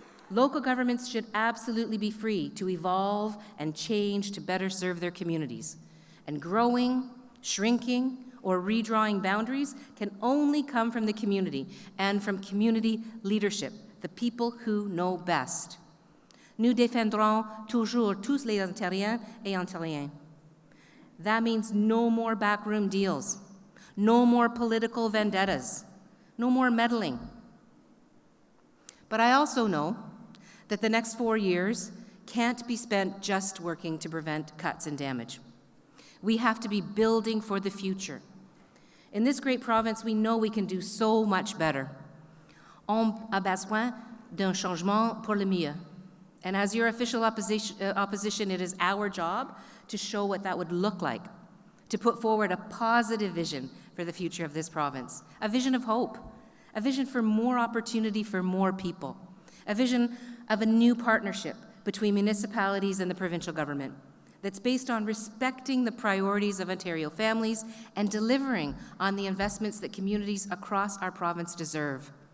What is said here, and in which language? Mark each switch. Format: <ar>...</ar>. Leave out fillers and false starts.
<en>Local governments should absolutely be free to evolve and change to better serve their communities. And growing, shrinking, or redrawing boundaries can only come from the community and from community leadership, the people who know best.</en> <fr>Nous défendrons toujours tous les Ontariens et Ontariennes.</fr> <en>That means no more backroom deals, no more political vendettas, no more meddling. But I also know that the next 4 years can't be spent just working to prevent cuts and damage. We have to be building for the future. In this great province, we know we can do so much better.</en> <fr>On a besoin d'un changement pour le mieux.</fr> <en>And as your official opposition, it is our job to show what that would look like, to put forward a positive vision for the future of this province, a vision of hope, a vision for more opportunity for more people, a vision of a new partnership between municipalities and the provincial government that's based on respecting the priorities of Ontario families and delivering on the investments that communities across our province deserve.</en>